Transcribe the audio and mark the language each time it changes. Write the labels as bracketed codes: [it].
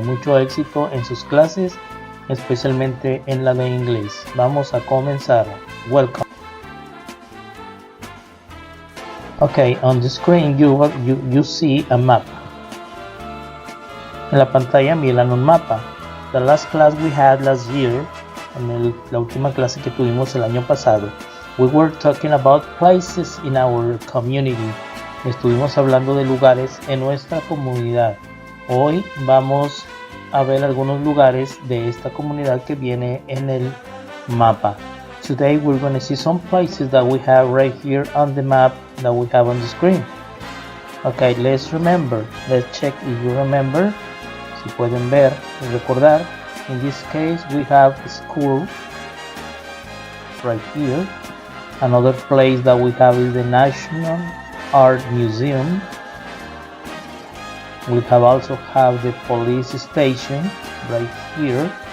[es] Mucho éxito en sus clases, especialmente en la de inglés. Vamos a comenzar. [en] Welcome. Okay, on the screen you see a map. [es] En la pantalla miran un mapa. [en] The last class we had last year, [es] la última clase que tuvimos el año pasado, [en] we were talking about places in our community. [es] Estuvimos hablando de lugares en nuestra comunidad. Hoy vamos a ver algunos lugares de esta comunidad que viene en el mapa. [en] Today we're going to see some places that we have right here on the map that we have on the screen. Okay, let's check if you remember. [es] Si pueden ver y recordar. [en] In this case we have a school right here. Another place that we have is the National Art Museum. We also have the police station right here.